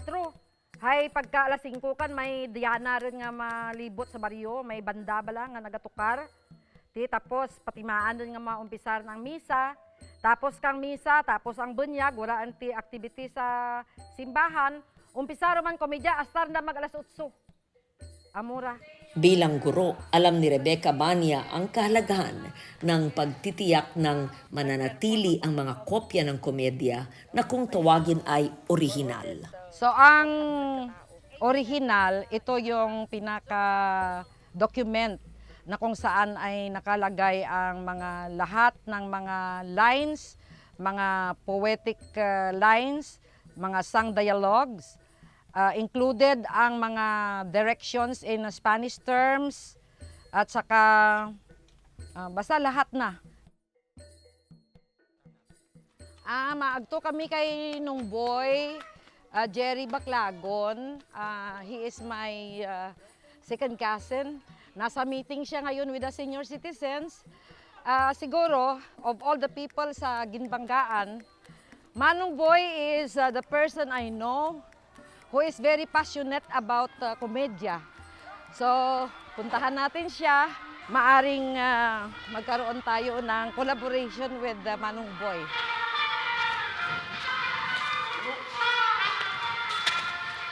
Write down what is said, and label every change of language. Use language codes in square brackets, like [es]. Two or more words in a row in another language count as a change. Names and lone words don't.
[hil] Hay pagka alas 5 kan may Diana rin nga malibot sa baryo, may banda bala nga nagatukar. Tapos patimaan din nga maumpisar ng misa. Tapos kang misa, tapos ang bunyag, wala anti activity sa simbahan. Umpisa man komedya hasta na mag alas 8. Amura. [tl] Bilang guro, alam ni Rebecca Bania ang kahalagahan ng pagtitiyak ng mananatili ang mga kopya ng komedya na kung tawagin ay orihinal. So ang original, ito yung pinaka-document na kung saan ay nakalagay ang mga lahat ng mga lines, mga [en] poetic lines, [tl] mga sang dialogues, included ang mga directions [en] in Spanish terms [tl] at saka basta lahat na. [hil] Maagto kami kay nung boy, Jerry Baclagon. [en] He is my second cousin. [tl] Nasa meeting siya ngayon [en] with the senior citizens. Siguro, of all the people sa Ginbanggaan, Manong Boy is the person I know who is very passionate about komedya. [tl] So, puntahan natin siya. Maaring magkaroon tayo ng [en] collaboration with [tl] Manong Boy.